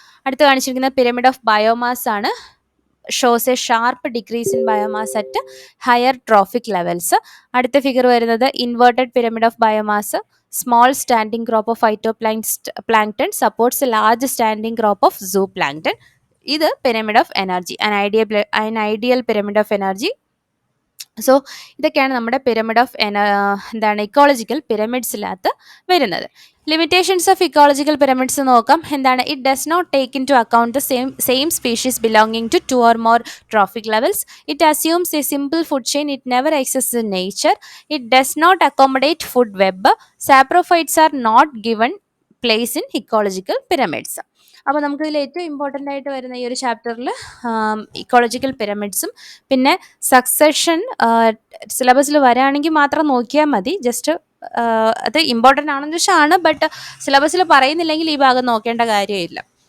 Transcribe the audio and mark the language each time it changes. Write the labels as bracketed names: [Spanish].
[Malayalam] അടുത്ത് കാണിച്ചിരിക്കുന്ന pyramid of biomass ആണ്. [English] Shows a sharp decrease in biomass at higher trophic levels. [Malayalam] അടുത്ത figure വരുന്നത് [English] Inverted pyramid of biomass. Small standing crop of phytoplankton supports a large standing crop of zooplankton. ഇത് pyramid of energy, an ideal pyramid of energy. [Malayalam] So ഇതൊക്കെയാണ് നമ്മുടെ pyramid of ecological പിരമിഡ്സിനകത്ത് വരുന്നത്. [English] limitations of ecological pyramids [Malayalam] നോക്കാം. എന്താണ്? [English] It does not take into account the same species belonging to 2 or more trophic levels. It assumes a simple food chain. It never exists in nature. It does not accommodate food web. Saprophytes are not given place in ecological pyramids. [Malayalam] അപ്പോൾ നമുക്കിതിൽ ഏറ്റവും important ആയിട്ട് വരുന്ന ഈ ഒരു ചാപ്റ്ററിൽ ecological പിരമിഡ്സും പിന്നെ succession സിലബസിൽ വരാണെങ്കിൽ മാത്രം നോക്കിയാൽ മതി. ജസ്റ്റ് അത് ഇമ്പോർട്ടൻ്റ് ആണെന്ന് വെച്ചാണ്, ബട്ട് സിലബസിൽ പറയുന്നില്ലെങ്കിൽ ഈ ഭാഗം നോക്കേണ്ട കാര്യമില്ല.